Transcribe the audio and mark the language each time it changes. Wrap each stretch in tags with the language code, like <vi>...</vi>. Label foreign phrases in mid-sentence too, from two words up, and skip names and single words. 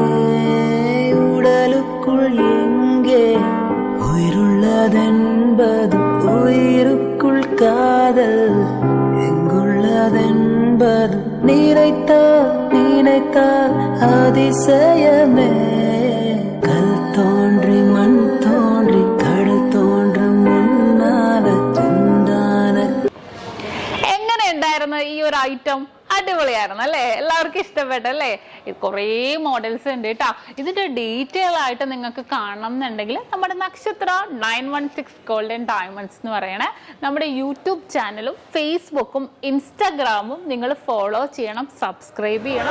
<ta>உடலுக்குள் எங்கே உயிருள்ளதென்பது, உயிருக்குள் காதல் எங்குள்ளதென்பது, நினைத்தால் நினைத்தால் அதிசயமே. கல் தோன்றி மண் தோன்றி கடல் தோன்றும் മുന്നാല തുണ്ടാന.</ta> <ml>എങ്ങനെയുണ്ടായിരുന്നു ഈ ഒരു ഐറ്റം? അടിപൊളിയായിരുന്നു അല്ലേ? എല്ലാവർക്കും ഇഷ്ടപ്പെട്ടല്ലേ? കുറേ മോഡൽസ് ഉണ്ട് കേട്ടോ. ഇതിന്റെ ഡീറ്റെയിൽ ആയിട്ട് നിങ്ങൾക്ക് കാണണം എന്നുണ്ടെങ്കിൽ നമ്മുടെ നക്ഷത്ര 916 ഗോൾഡൻ ഡയമണ്ട്സ് എന്ന് പറയണേ നമ്മുടെ യൂട്യൂബ് ചാനലും ഫേസ്ബുക്കും ഇൻസ്റ്റാഗ്രാമും നിങ്ങൾ ഫോളോ ചെയ്യണം, സബ്സ്ക്രൈബ് ചെയ്യണം.</ml>